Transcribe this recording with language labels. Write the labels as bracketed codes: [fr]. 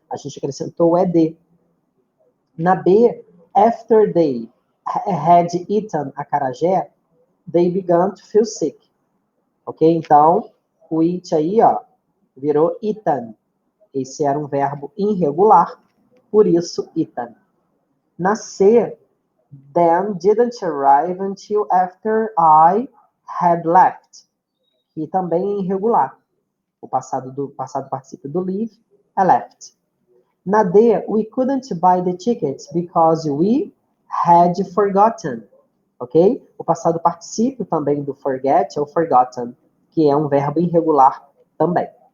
[pt] A gente acrescentou o ED. Na B, [en] after they had eaten acarajé, they began to feel sick. [pt] Ok? Então, o it aí, ó, virou eaten. Esse era um verbo irregular, por isso eaten. Na C, [en] then didn't arrive until after I had left, [pt] que também é irregular. O passado participio do leave é left. Na D, [en] we couldn't buy the tickets because we had forgotten. [pt] Ok? O passado participio também do forget é o forgotten, que é um verbo irregular também.